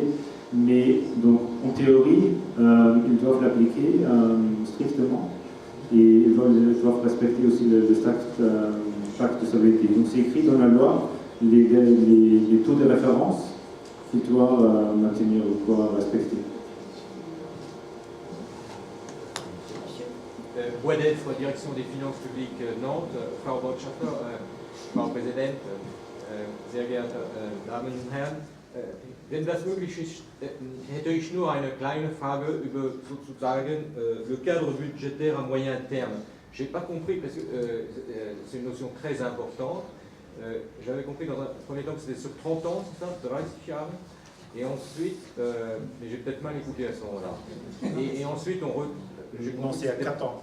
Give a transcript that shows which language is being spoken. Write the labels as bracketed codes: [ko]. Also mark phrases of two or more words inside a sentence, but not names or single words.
[fr] Mais donc, en théorie, ils doivent l'appliquer strictement et ils doivent respecter aussi le pacte de stabilité. Donc, c'est écrit dans la loi les taux de référence qu'ils doivent maintenir ou respecter. Boisdef, Direction des Finances publiques Nantes. [de] Frau Botschafter, Frau Präsident, sehr geehrte Damen und Herren. Wenn das möglich ist, hätte ich nur eine kleine Frage über sozusagen [fr] le cadre budgétaire à moyen terme. Je n'ai pas compris, parce que c'est une notion très importante. J'avais compris dans un premier temps que c'était sur 30 ans, c'est ça, 30 Jahre. Et ensuite, mais j'ai peut-être mal écouté à ce moment-là. Et ensuite, Non, c'est à 4 ans.